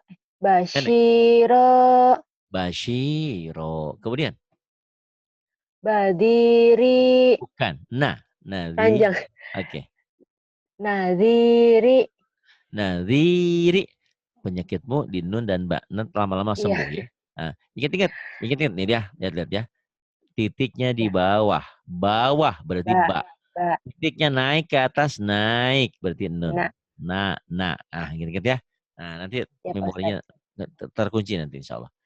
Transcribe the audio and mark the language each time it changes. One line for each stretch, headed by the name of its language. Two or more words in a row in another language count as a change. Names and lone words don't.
Indonesian: Pendek. Bashiro. Bashiro. Kemudian. Badiri. Bukan. Nah. Nali. Panjang. Oke. Nadhiri. Nadhiri. Penyakitmu di nun dan ba. Nun lama-lama Iya. sembuh ya. Nah, ingat-ingat. Ingat-ingat nih dia. Lihat-lihat ya. Titiknya di Ya. bawah. Bawah berarti Ba. ba. Ba. Titiknya naik ke atas, naik berarti nun. Na. Nah, ingat-ingat ya. Nah, nanti Ya Pak memorinya Ustadz. terkunci nanti
Arabic: إن شاء الله.